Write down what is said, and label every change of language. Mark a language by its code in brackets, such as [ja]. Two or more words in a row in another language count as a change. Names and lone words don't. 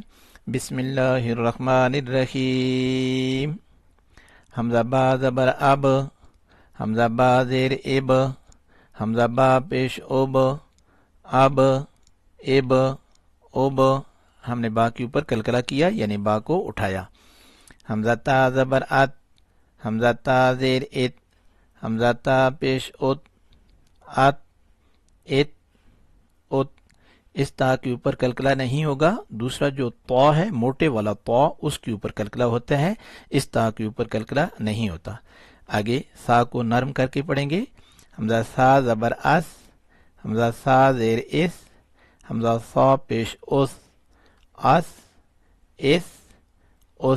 [ar] بسم اللہ الرحمن الرحیم۔ [ur] حمزہ با زبر اب، حمزہ با زیر اب، حمزہ با پیش اوب، اب، اب، اوب۔ ہم نے با کے اوپر کلکلہ کیا یعنی با کو اٹھایا۔ حمزہ تا زبر ات، حمزہ تا زیر ات، حمزہ تا پیش ات، ات، ات، ات۔ اس تا کے اوپر کلکلہ نہیں ہوگا۔ دوسرا جو طا ہے، موٹے والا طا، اس کے اوپر کلکلہ ہوتا ہے، اس تا کے اوپر کلکلہ نہیں ہوتا۔ آگے سا کو نرم کر کے پڑھیں گے۔ حمزہ سا زبر اس، حمزہ سا زیر اس، حمزہ سا پیش اس، اس، اس، اس۔